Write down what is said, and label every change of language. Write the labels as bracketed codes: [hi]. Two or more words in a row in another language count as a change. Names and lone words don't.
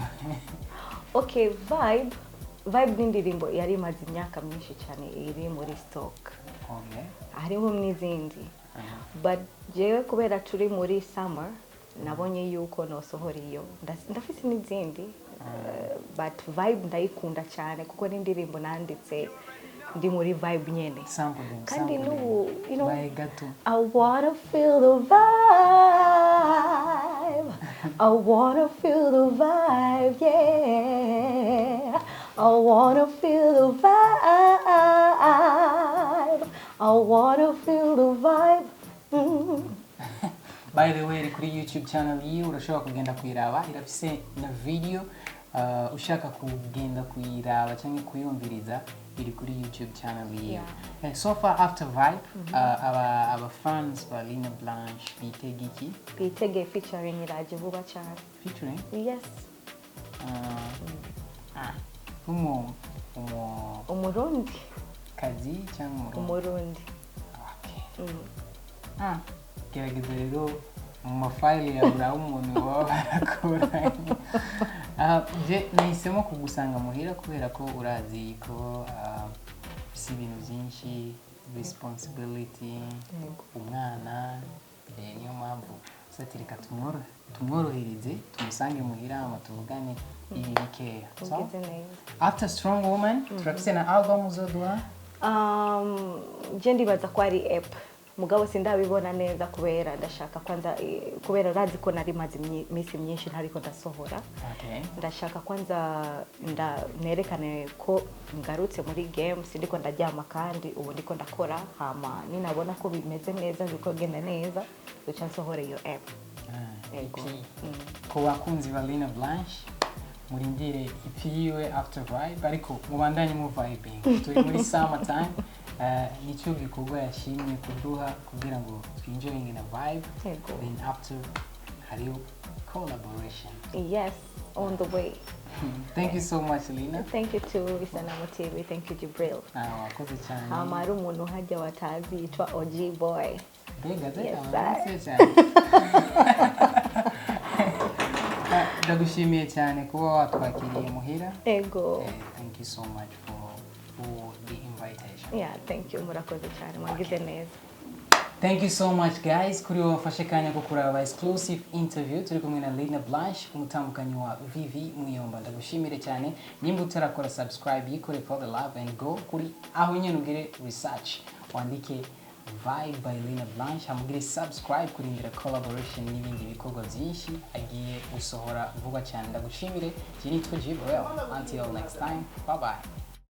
[rn] okay vibe n'indirimbo yari imaze imyaka myinshi cyane iri muri stock harimo n'izindi but jewe kubera turi muri summer nabonye yuko nosohora iyo ndafise n'izindi but vibe ndayikunda cyane kuko n'indirimbo nanditse ndi muri vibe nyene kandi n'ubu [en] you know I wanna feel the vibe I wanna feel the vibe yeah I wanna feel the vibe I wanna feel the vibe by the way [rn] kuri YouTube channel yiwe urashobora kugenda kuyiraba irafise na video ushaka kugenda kuyiraba cyangwa kuyumviriza iri kuri YouTube channel yiwe [en] so far after [rn] vibe aba fans ba Linah Blanche bitege featuring iraje vuba cyane featuring yes umurundi kazi cyangwa umurundi gerageza rero mu mafayili yawe uraho umuntu baba barakoranye nahisemo kugusanga muhira kubera ko urazi ko si ibintu byinshi responsibility umwana niyo mpamvu satirika tumworohereze tumusange muhira ama tuvugane ibi bikeya after strong woman turafise na album uzoduha je ndibaza ko ari app mugabo sindabibona neza kubera ndashaka kwanza kubera razi ko nari mazi misi myinshi ntariko ndasohora ndashaka kwanza nerekane ko ngarutse muri game sindiko ndaryama kandi ubu ndiko ndakora hama ninabona ko bimeze neza biko genda neza duca nsohora iyo app Yego. Ku bakunzi ba Linah Blanche murindire EP yiwe After Vibe ariko mubandanye mu vibing turi muri [en] summer time [rn] nicyo gikorwa yashimye kuduha kugira ngo twinjoying [en] in a vibe. [rn] Yego. [en] Then after [rn] hariyo collaboration. [en] Yes, on the way. Thank you so much Linah. Thank you to Isanamu TV. Thank you Jibril. [rn] Wakoze cyane. Hamaru umuntu hajya watazi yitwa OG boy. [en] Yes, sir. [rn] Ndagushimiye cyane kuba watwakiriye muhira. Ego. [en] Thank you so much for the invitation. Yeah, thank you. [rn] Murakoze cyane. Mwagize neza. [en] Thank you so much guys [rn] kuri wafashe kanya ko kuraba [en] exclusive interview [rn] turi kumwe na Linah Blanche umutambukanyi wa Vivy Muyomba. Ndagushimire cyane nimba utarakora subscribe yikore [en] for the love and go [rn] kuri aho nyene ugire research wandike Vibe by Linah Blanche hamugire subscribe kurindira collaboration n'ibindi bikorwa byinshi agiye gusohora vuba cyane. Ndagushimire, nitwa Jibril. [en] Until next time, bye bye.